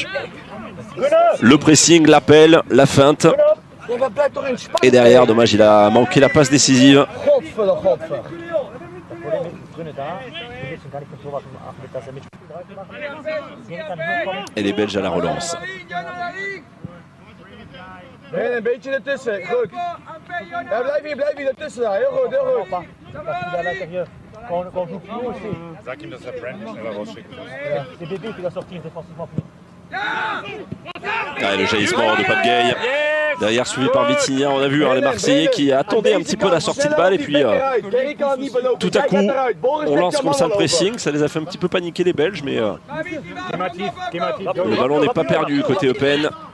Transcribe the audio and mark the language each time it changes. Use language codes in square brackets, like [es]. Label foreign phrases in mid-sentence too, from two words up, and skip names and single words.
[fr] Le pressing, l'appel, la feinte. Et derrière, dommage, il a manqué la passe décisive. Et les Belges à la relance. [nl] Een beetje ertussen, goed. Ja, blijf hier ertussen daar, heel goed. [de] Sag ihm, dass er Brandon schneller rausschicken muss. [fr] C'est Bébé qui doit sortir défensivement plus. Ah, le jaillissement de Pape Gay. Derrière suivi par Vitinha, on a vu les Marseillais qui attendaient un petit peu la sortie de balle et puis tout à coup on lance comme ça le pressing, ça les a fait un petit peu paniquer les Belges, mais le ballon n'est pas perdu côté Eupen.